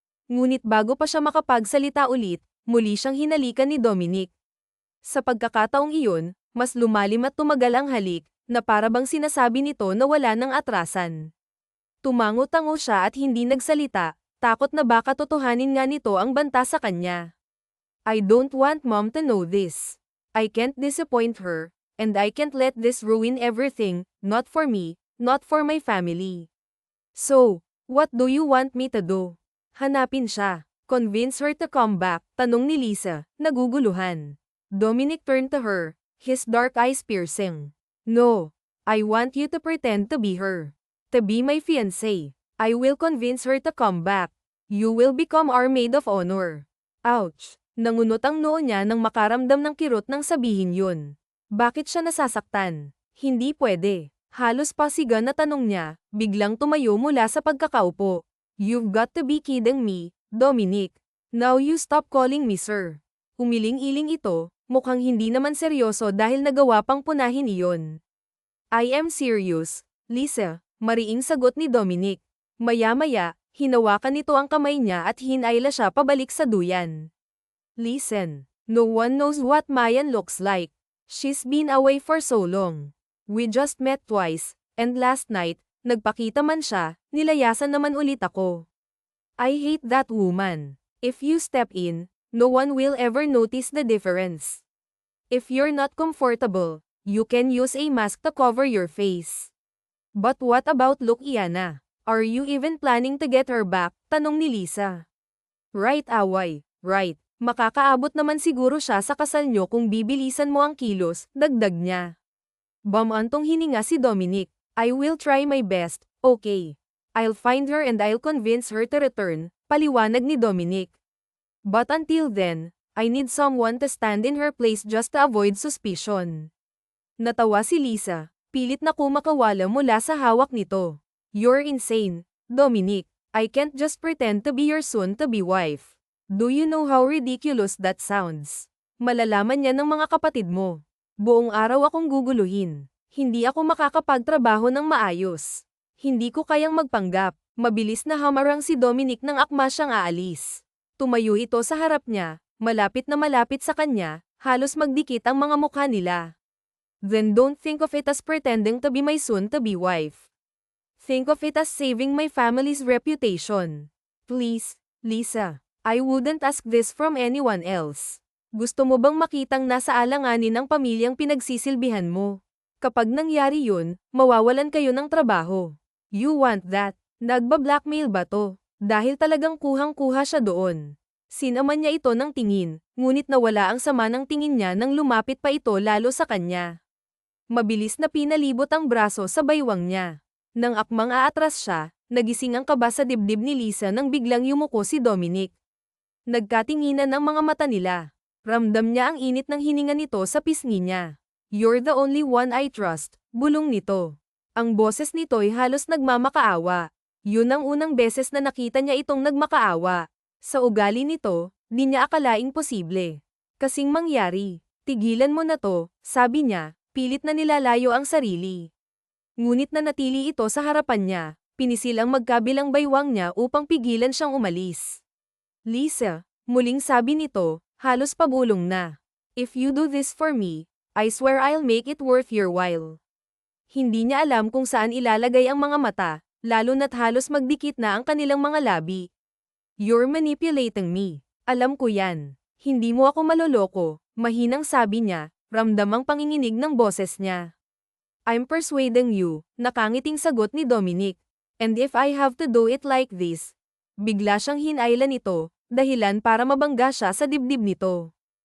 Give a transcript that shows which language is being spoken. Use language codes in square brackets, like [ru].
[tl] Ngunit bago pa siya makapagsalita ulit, muli siyang hinalikan ni Dominic. Sa pagkakataong iyon, mas lumalim at tumagal ang halik, na para bang sinasabi nito na wala ng atrasan. Tumango-tango siya at hindi nagsalita, takot na baka totohanin nga nito ang banta sa kanya. [en] I don't want mom to know this. I can't disappoint her, and I can't let this ruin everything, not for me, not for my family. So, what do you want me to do? [tl] Hanapin siya. [en] Convince her to come back, [tl] tanong ni Lisa, naguguluhan. [en] Dominic turned to her, his dark eyes piercing. No, I want you to pretend to be her. To be my fiancé. I will convince her to come back. You will become our maid of honor. Ouch! [tl] Nangunot ang noo niya nang makaramdam ng kirot nang sabihin yun. Bakit siya nasasaktan? Hindi pwede. Halos pasigan na tanong niya, biglang tumayo mula sa pagkakaupo. [en] You've got to be kidding me, Dominic. Now you stop calling me sir. [tl] Umiling-iling ito, mukhang hindi naman seryoso dahil nagawa pang punahin iyon. [en] I am serious, Lisa, [tl] mariing sagot ni Dominic. Maya-maya, hinawakan nito ang kamay niya at hinayla siya pabalik sa duyan. [en] Listen, no one knows what Mayan looks like. She's been away for so long. We just met twice, and last night, [tl] nagpakita man siya, nilayasan naman ulit ako. [en] I hate that woman. If you step in, no one will ever notice the difference. If you're not comfortable, you can use a mask to cover your face. But what about Luciana? Are you even planning to get her back? [tl] Tanong ni Lisa. [en] Right away, right. [tl] Makakaabot naman siguro siya sa kasal nyo kung bibilisan mo ang kilos, dagdag niya. Bamantong hininga si Dominic. [en] I will try my best, okay. I'll find her and I'll convince her to return, [tl] paliwanag ni Dominic. [en] But until then, I need someone to stand in her place just to avoid suspicion. [tl] Natawa si Lisa, pilit na kumakawala mula sa hawak nito. [en] You're insane, Dominic. I can't just pretend to be your soon-to-be wife. Do you know how ridiculous that sounds? [tl] Malalaman niya ng mga kapatid mo. Buong araw akong guguluhin. Hindi ako makakapagtrabaho ng maayos. Hindi ko kayang magpanggap. Mabilis na hamarang si Dominic nang akma siyang aalis. Tumayo ito sa harap niya, malapit na malapit sa kanya, halos magdikit ang mga mukha nila. [en] Then don't think of it as pretending to be my soon-to-be wife. Think of it as saving my family's reputation. Please, Lisa, I wouldn't ask this from anyone else. [tl] Gusto mo bang makitang nasa alanganin ang pamilyang pinagsisilbihan mo? Kapag nangyari yun, mawawalan kayo ng trabaho. [en] You want that? [tl] Nagba-blackmail ba to? Dahil talagang kuhang-kuha siya doon. Sinaman niya ito ng tingin, ngunit nawala ang sama ng tingin niya nang lumapit pa ito lalo sa kanya. Mabilis na pinalibot ang braso sa baywang niya. Nang akmang aatras siya, nagising ang kaba sa dibdib ni Lisa nang biglang yumuko si Dominic. Nagkatinginan ang mga mata nila. Ramdam niya ang init ng hininga nito sa pisngi niya. [en] You're the only one I trust, [tl] bulong nito. Ang boses nito'y halos nagmamakaawa. Yun ang unang beses na nakita niya itong nagmakaawa. Sa ugali nito, di niya akalaing posible. Kasing mangyari, tigilan mo na to, sabi niya, pilit na nilalayo ang sarili. Ngunit nanatili ito sa harapan niya, pinisil ang magkabilang baywang niya upang pigilan siyang umalis. Lisa, muling sabi nito, halos pabulong na. [en] If you do this for me, I swear I'll make it worth your while. [tl] Hindi niya alam kung saan ilalagay ang mga mata, lalo na't halos magdikit na ang kanilang mga labi. [en] You're manipulating me. [tl] Alam ko yan. Hindi mo ako maloloko, mahinang sabi niya, ramdam ang panginginig ng boses niya. [en] I'm persuading you, [tl] nakangiting sagot ni Dominic. [en] And if I have to do it like this, [tl] bigla siyang hinayla nito, dahilan para mabangga siya sa dibdib nito.